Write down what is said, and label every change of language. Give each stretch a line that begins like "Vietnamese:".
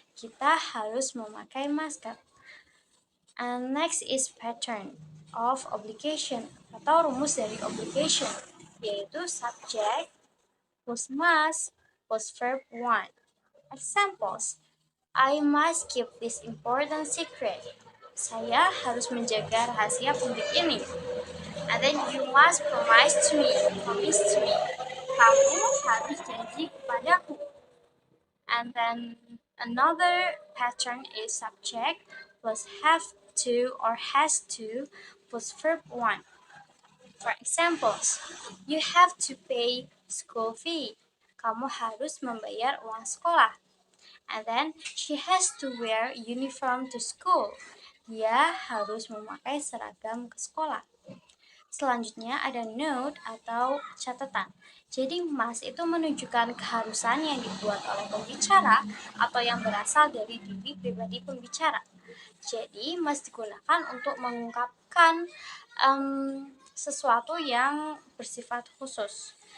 Indonesian: Kita harus memakai masker.
English: And next is pattern of obligation
Indonesian: atau rumus dari
English: obligation,
Indonesian: yaitu
English: subject plus must plus verb one. Examples: I must keep this important secret.
Indonesian: Saya harus menjaga rahasia penting ini.
English: And then you must promise to me.
Indonesian: Kamu harus janji kepadaku.
English: And then another pattern is subject plus have to or has to plus verb one. For examples, you have to pay school fee.
Indonesian: Kamu harus membayar uang sekolah.
English: And then she has to wear uniform to school.
Indonesian: Dia harus memakai seragam ke sekolah. Selanjutnya ada note atau catatan. Jadi must itu menunjukkan keharusan yang dibuat oleh pembicara atau yang berasal dari diri pribadi pembicara. Jadi must digunakan untuk mengungkapkan sesuatu yang bersifat khusus.